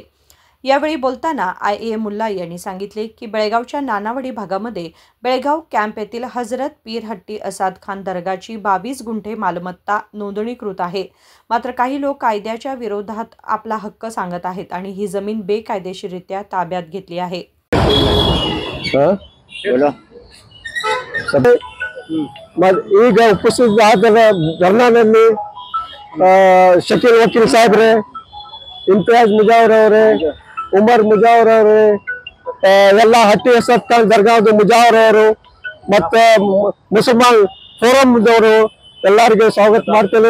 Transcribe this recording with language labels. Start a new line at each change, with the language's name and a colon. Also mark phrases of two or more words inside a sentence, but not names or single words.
Marathi: यावेळी बोलताना IA मुल्ला यांनी सांगितले की बेळगावच्या नानावडी भागामध्ये बेळगाव कॅम्प येथील हजरत पीर हट्टी असाद खान दर्गाची 22 गुंठे मालमत्ता नोंदणीकृत आहे। मात्र काही लोक कायद्याच्या विरोधात आपला हक्क सांगत आहेत आणि ही जमीन बेकायदेशीररित्या ताब्यात घेतली आहे।
Kannada: ಈಗ ಉಪಸ್ಥಿತ ಧರ್ನಾದಲ್ಲಿ ಶಕೀಲ್ ವಕೀಲ್ ಸಾಹೇಬ್ರೆ, ಇಮ್ತಿಯಾಜ್ ಮುಜಾವರ್ ಅವರೇ, ಉಮರ್ ಮುಜಾವರ್ ಅವರೇ, ಎಲ್ಲ ಹಟ್ಟಿ ಅಸಾದ್ ಖಾನ್ ದರ್ಗಾದ ಮುಜಾವರ್ ಅವರು ಮತ್ತೆ ಮುಸಲ್ಮಾನ್ ಫೋರಮ್ದವರು ಎಲ್ಲರಿಗೆ ಸ್ವಾಗತ ಮಾಡ್ತೇನೆ।